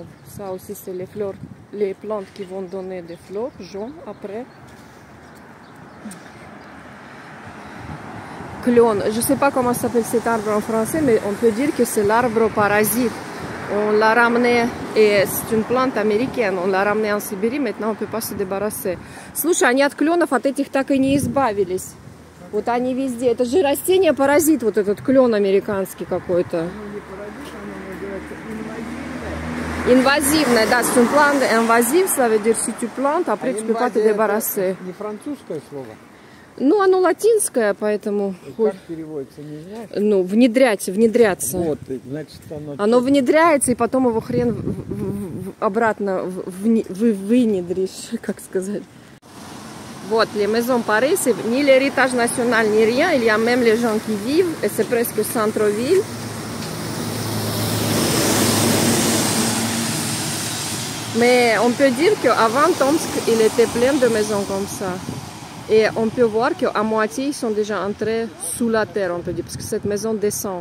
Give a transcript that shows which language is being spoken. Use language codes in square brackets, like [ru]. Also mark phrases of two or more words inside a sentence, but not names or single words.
[fr] Ça aussi, c'est les fleurs, les plantes qui vont donner des fleurs jaunes après. Clone, je ne sais pas comment s'appelle cet arbre en français, mais on peut dire que c'est l'arbre parasite. On l'a ramené, et c'est une plante américaine, on l'a ramené en Sibérie, maintenant on ne peut pas se débarrasser. [ru] Слушай, они от кленов от этих так и не избавились. Вот они везде. Это же растение паразит, вот этот клен американский какой-то. Invasivное, да, [fr] c'est une plante invasive, ça veut dire si tu plantes, après tu peux pas te débarrasser. [ru] Не французское слово? Ну, оно латинское, поэтому... Как переводится, не знаешь? Ну, внедряться. Вот, значит, Оно внедряется, и потом его хрен обратно вынедришь, как сказать. Вот, [fr] les maisons Paris, c'est ni l'héritage national, ni rien. Il y a même les gens qui vivent, et c'est presque centre-ville. Mais on peut dire qu'avant Tomsk, il était plein de maisons comme ça. Et on peut voir qu'à moitié, ils sont déjà entrés sous la terre, on peut dire, parce que cette maison descend.